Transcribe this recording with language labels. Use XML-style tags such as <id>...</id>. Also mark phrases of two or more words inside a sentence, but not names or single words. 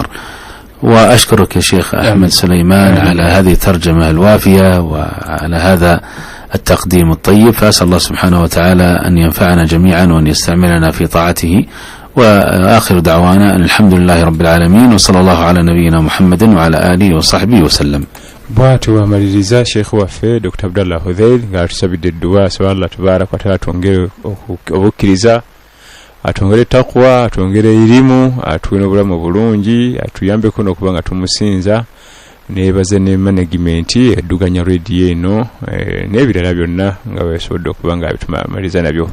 <ar>وأشكرك يا شيخ أحمد سليمان على هذه الترجمة الوافية وعلى هذا التقديم الطيب، فأسأل الله سبحانه وتعالى أن ينفعنا جميعا وأن يستعملنا في طاعته. وآخر دعوانا أن الحمد لله رب العالمين، وصلى الله على نبينا محمد وعلى آله وصحبه وسلم.</ar> <lg>bwatu wamaliriza Sheikh waffe Dr. Abdallah Hudhail ng'atusabidde edduwa so Allah</lg> <ar>تبارك وتعالى</ar> <lg>atwongere obukkiriza, atwongere takwa, atwongere irimu, atuwe n'obulamu bulungi, atuyambeko n'okuba nga tumusinza, neebaze ne management edduganya radio eno n'ebirala byonna nga beesobodde okuba nga bitumaliriza nabyo.</lg>